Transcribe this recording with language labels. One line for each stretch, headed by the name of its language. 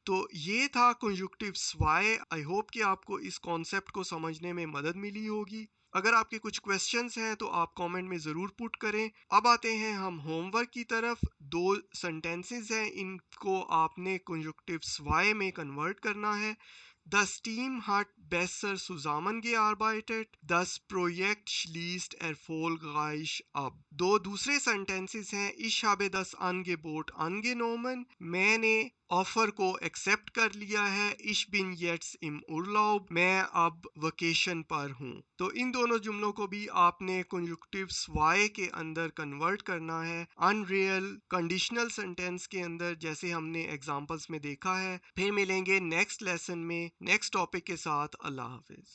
Hindi: तो ये था कंजुक्टिव्स वाई। आई होप कि आपको इस कॉन्सेप्ट को समझने में मदद मिली होगी। अगर आपके कुछ क्वेश्चंस हैं तो आप कमेंट में ज़रूर पुट करें। अब आते हैं हम होमवर्क की तरफ। दो सेंटेंसेस हैं, इनको आपने कंजुक्टिव्स वाई में कन्वर्ट करना है।
German: Das Team hat besser zusammengearbeitet. Das Projekt schließt erfolgreich ab.
Hindi: दो दूसरे सेंटेंसेस हैं,
German: Ich habe das Angebot angenommen.
Hindi: मैंने ऑफर को एक्सेप्ट कर लिया है।
German: Ich bin jetzt im Urlaub.
Hindi: मैं अब वेकेशन पर हूँ। तो इन दोनों जुमलों को भी आपने कंजुक्टिव्स वाई के अंदर कन्वर्ट करना है अनरियल कंडीशनल सेंटेंस के अंदर, जैसे हमने एग्जांपल्स में देखा है। फिर मिलेंगे नेक्स्ट लेसन में नेक्स्ट टॉपिक के साथ। अल्लाह हाफिज।